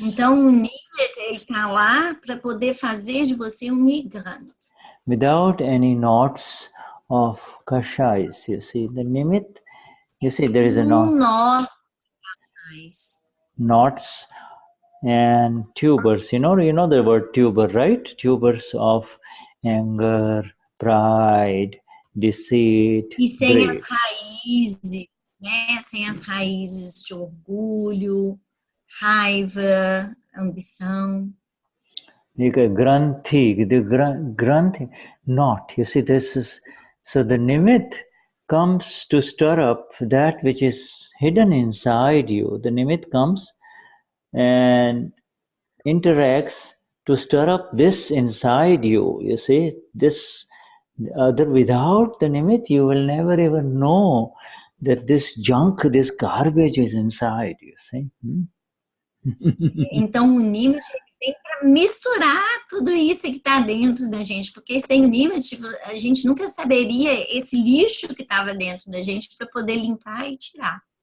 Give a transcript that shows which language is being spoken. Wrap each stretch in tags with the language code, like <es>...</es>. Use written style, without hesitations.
<pt>Então o nimit está lá para poder fazer de você nirgranth.</pt> <en>Without any knots of kashais, you see. The nimit, you see, there is a knot. Knots and tubers. You know the word tuber, right? Tubers of anger, pride, deceit.</en> <pt>E sem as raízes, né? Sem as raízes de orgulho, raiva, ambição.</pt> <en>Granthi, the granthi, not. You see, this is, so the nimit comes to stir up that which is hidden inside you. The nimit comes and interacts to stir up this inside you. You see, this other, without the nimit, you will never even know that this junk, this garbage is inside. You see.</en> <pt>Então, o Nimit tem para misturar tudo isso que está dentro da gente, porque sem o Nimit, a gente nunca saberia esse lixo que estava dentro da gente para poder limpar e tirar.</pt>